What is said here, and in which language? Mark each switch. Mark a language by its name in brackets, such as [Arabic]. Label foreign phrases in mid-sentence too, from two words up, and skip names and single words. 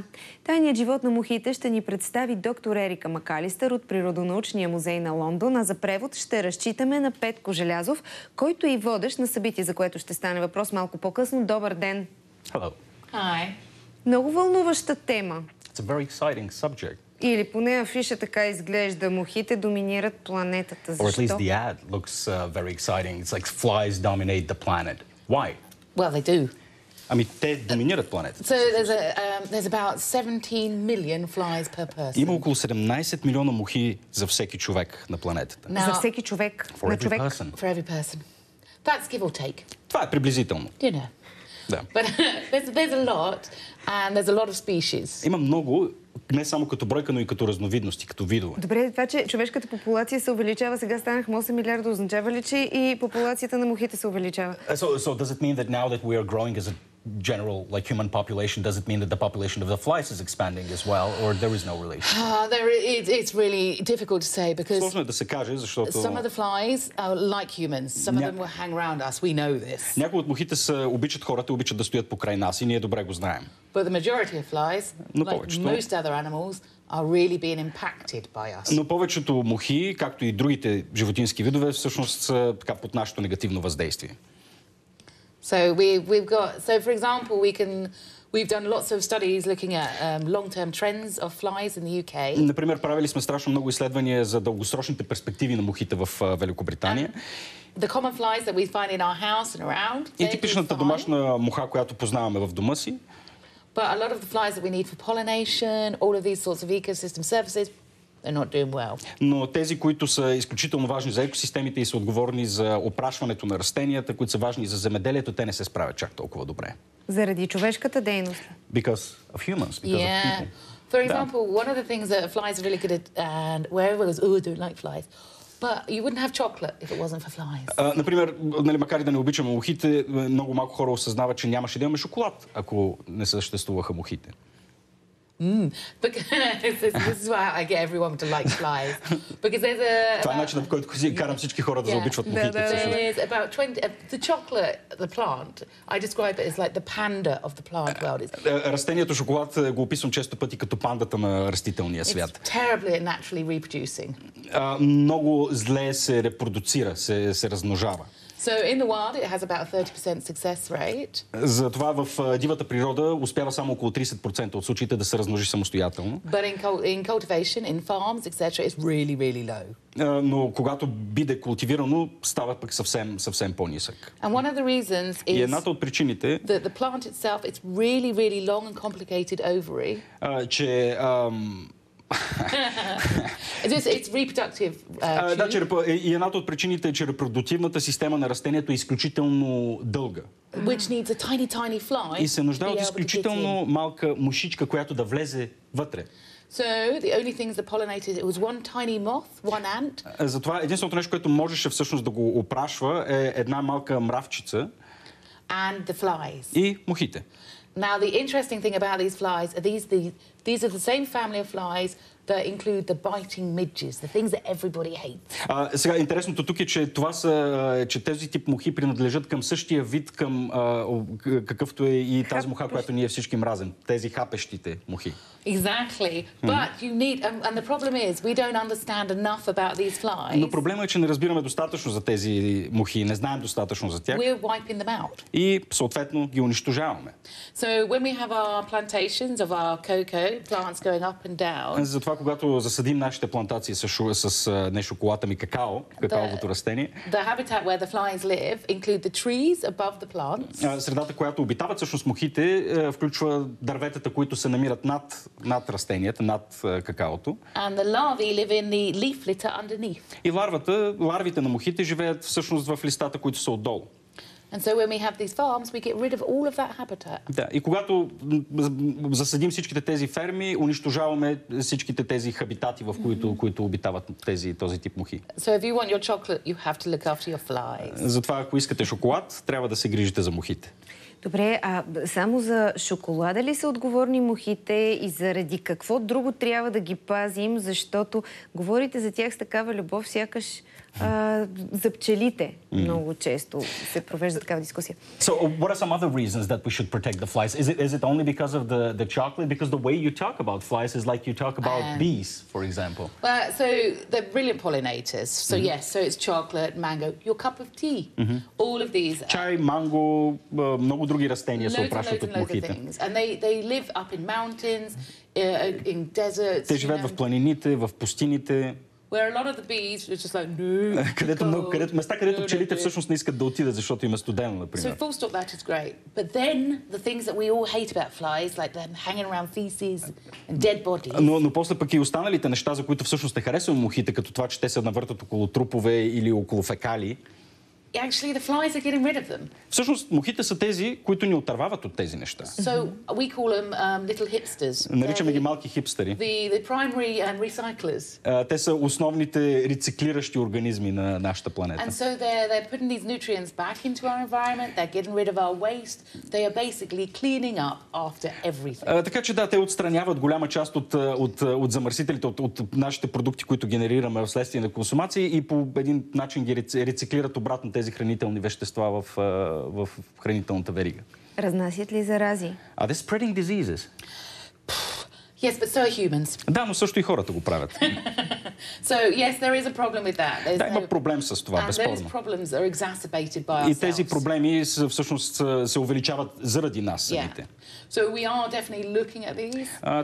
[Bulgarian] Тайният живот на мухите ще ни представи доктор Ерика Макалистър от Природонаучния музей на Лондон, а за превод ще разчитаме на Петко Желязов, който е и водещ на събитие, за което ще стане въпрос малко по-късно. Добър ден! [English] Hello. [Bulgarian] Hi. Много вълнуваща тема. [English] It's a very exciting subject. [Bulgarian] Или поне афиша така изглежда. Мухите доминират планетата. Защо? [English] Or at least the ad looks very exciting. It's like flies dominate the planet. Why? Well, they do. [Bulgarian] Ами те доминират планетата. [English] So there's about 17 million flies per person. [Bulgarian] Има около 17 милиона мухи за всеки човек на планетата. За всеки човек. [English] For every person. For every person. That's give or take. [Bulgarian] Това е приблизително. [English] You know. [Bulgarian] Да. [English] But there's a lot, and there's a lot of species. [Bulgarian] Има много, не само като бройка, но и като разновидности, като видове. Добре, това, че човешката популация се увеличава, сега станахме 8 милиарда, означава ли, че и популацията на мухите се увеличава? [English] So does it mean that now that we are growing as a general, like human population, does it mean that the population of the flies is expanding as well, or there is no relation? It's really difficult to say because [Bulgarian] Сложно е да се каже, защото [English] some of the flies are like humans. Some of them will hang around us. We know this. [Bulgarian] Някои от мухите обичат хората, обичат да стоят покрай нас и ние добре го знаем. [English] But the majority of flies, like most other animals, are really being impacted by us. [Bulgarian] Но повечето мухи, както и другите животински видове, всъщност са така под нашето негативно въздействие. [English] So for example, we've done lots of studies looking at long-term trends of flies in the UK. [Bulgarian] Например, правили сме страшно много изследвания за дългосрочните перспективи на мухите в Великобритания. [English] The common flies that we find in our house and around. [Bulgarian] И типичната домашна муха, която познаваме в дома си. [English] But a lot of the flies that we need for pollination, all of these sorts of ecosystem services, they're not doing well. [Bulgarian] Но тези, които са изключително важни за екосистемите и са отговорни за опрашването на растенията, които са важни за земеделието, те не се справят чак толкова добре. Заради човешката дейност. [English] Because of humans, because of people. For example, one of the things that flies are really good at, and where everyone goes, oh, I don't like flies. But you wouldn't have chocolate if it wasn't for flies. [Bulgarian] Например, макар и да не обичаме мухите, много малко хора осъзнават, че нямаше да имаме шоколад, ако не съществуваха мухите. [English] This is why I get everyone to like flies. Because there's a... [Bulgarian] Това е начинът, по който карам всички хора да заобичват мухите. [English] There's about 20... The chocolate, the plant, I describe it as like the panda of the plant world. [Bulgarian] Растението шоколад го описвам често пъти като пандата на растителния свят. [English] It's terribly and naturally reproducing. [Bulgarian] Много зле се репродуцира, се размножава. [English] So in the wild it has about a 30% success rate. [Bulgarian] Затова в дивата природа успява само около 30% от случаите да се размножи самостоятелно. [English] But in cultivation, in farms, etc., it's really, really low. [Bulgarian] Но когато биде култивирано, става пък съвсем по-нисък. [English] And one of the reasons is [Bulgarian] и едната от причините [English] that the plant itself, it's really, really long and complicated ovary. [Bulgarian] Че [English] It's reproductive. [Bulgarian] И едната от причините е, че репродуктивната система на растението е изключително дълга. [English] Which needs a tiny, tiny fly. [Bulgarian] И се нуждае от изключително малка мушичка, която да влезе вътре. [English] So the only things that pollinated it was one tiny moth, one ant. [Bulgarian] Затова единственото нещо, което можеше всъщност да го опрашва, е една малка мравчица. [English] And the flies. [Bulgarian] И мухите. [English] Now, the interesting thing about these flies are these are the same family of flies that include the biting midges, the things that everybody hates. [Bulgarian] Сега интересното тук е, че тези тип мухи принадлежат към същия вид, към какъвто е и тази муха, която ние всички мразим. Тези хапещите мухи. [English] Exactly. But you need, and the problem is we don't understand enough about these flies. [Bulgarian] Но проблема е, че не разбираме достатъчно за тези мухи, не знаем достатъчно за тях. [English] We're wiping them out. [Bulgarian] И съответно ги унищожаваме. [English] So when we have our plantations of our cocoa plants going up and down. [Bulgarian] Затова когато засадим нашите плантации с не шоколад, ами какаовото растение. [English] The habitat where the flies live include the trees above the plants. [Bulgarian] Средата, която обитават всъщност мухите, включва дърветата, които се намират над растенията, над какаото. [English] And the larvae live in the leaf litter underneath. [Bulgarian] И ларвите на мухите живеят всъщност в листата, които са отдолу. [English] And so when we have these farms, we get rid of all of that habitat. [Bulgarian] Да, и когато засадим всичките тези ферми, унищожаваме всичките тези хабитати, в които обитават този тип мухи. [English] So if you want your chocolate, you have to look after your flies. [Bulgarian] Затова, ако искате шоколад, трябва да се грижите за мухите. Добре, а само за шоколада ли са отговорни мухите и заради какво друго трябва да ги пазим, защото говорите за тях с такава любов, сякаш за пчелите много често се провежда такава дискусия. [English] So, what are some other reasons that we should protect the flies? Is it only because of the chocolate? Because the way you talk about flies is like you talk about bees, for example. So they're brilliant pollinators. So yes, so it's chocolate, mango, your cup of tea. All of these. [Bulgarian] Чай, манго, много други растения се опрашват от мухите. [English] And they live up in mountains, in deserts. [Bulgarian] Те живеят в планините, в пустините. [English] Where a lot of the bees are just like, no. [Bulgarian] Места, където пчелите всъщност не искат да отидат, защото им е студено, например. [English] So full stop, that is great. But then the things that we all hate about flies, like them hanging around feces and dead bodies. [Bulgarian] Но после пък и останалите неща, за които всъщност не харесваме мухите, като това, че те се навъртат около трупове или около фекали. [English] Actually, the flies are getting rid of them. [Bulgarian] Всъщност, мухите са тези, които ни отървават от тези неща. [English] So we call them little hipsters. [Bulgarian] Наричаме ги малки хипстери. [English] The primary recyclers. [Bulgarian] Те са основните рециклиращи организми на нашата планета. [English] And so they're putting these nutrients back into our environment. They're getting rid of our waste. They are basically cleaning up after everything. [Bulgarian] Така че да, те отстраняват голяма част от замърсителите, от нашите продукти, които генерираме вследствие на консумация и по един начин ги рециклират обратно тези хранителни вещества в хранителната верига. Разнасят ли зарази? [English] Are they spreading diseases? Yes, but so are humans. [Bulgarian] Да, но също и хората го правят. [English] So yes, there is a problem with that. [Bulgarian] Да, има проблем с това, безспорно. [English] And those problems are exacerbated by ourselves. [Bulgarian] И тези проблеми всъщност се увеличават заради нас самите. [English] So we are definitely looking at these.